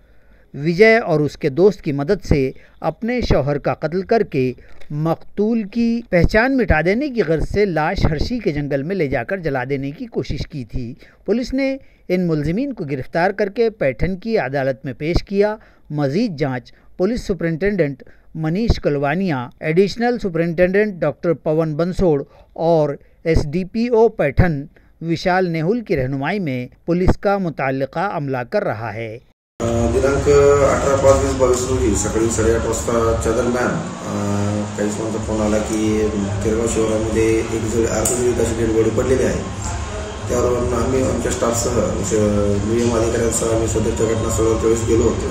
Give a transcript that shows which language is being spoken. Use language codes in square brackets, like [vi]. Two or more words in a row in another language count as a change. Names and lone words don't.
[ur] وجے اور اس کے دوست کی مدد سے اپنے شوہر کا قتل کر کے مقتول کی پہچان مٹا دینے کی غرض سے لاش ہرشی کے جنگل میں لے جا کر جلا دینے کی کوشش کی تھی۔ پولیس نے ان ملزمین کو گرفتار کر کے پیٹھن کی عدالت میں پیش کیا۔ مزید جانچ پولیس سپرنٹنڈنٹ منیش کلوانیا، ایڈیشنل سپرنٹنڈنٹ ڈاکٹر پون بنسوڑ اور SDPO پیٹھن وشال نیہول کی رہنمائی میں پولیس کا متعلقہ عملہ کر رہا ہے۔ [mr] दिनांक 18/5/22 रोजी सकाळी 8:30 वाजताच्या दरम्यान काही जणांचा फोन आला की तिरगाव शहरामध्ये एक अर्धजळीत अशी [en] dead body [mr] पडलेली आहे। त्यावरून आम्ही आमच्या स्टाफसह नियम अधिकाऱ्यांसह आम्ही सदरच्या घटनास्थळावर त्यावेळेस गेलो होतो।